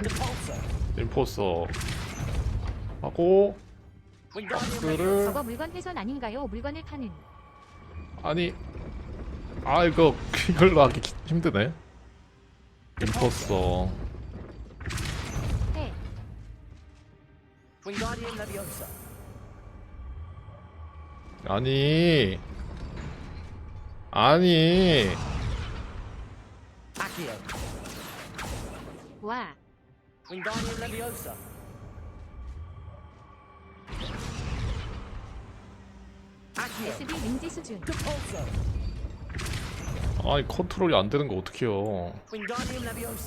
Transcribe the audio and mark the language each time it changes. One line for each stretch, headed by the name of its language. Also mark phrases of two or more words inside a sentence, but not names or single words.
Korean: 임포서 하고 박스를 저거 물건 훼손 아닌가요? 물건을 파는. 아니 아 이걸로 하기 힘드네. 임포서 네. Wingardium Leviosa. 아니 Accio. 와. Wingardium Leviosa. SB 능지 수준. 아니 컨트롤이 안 되는 거 어떡해요. Wingardium Leviosa.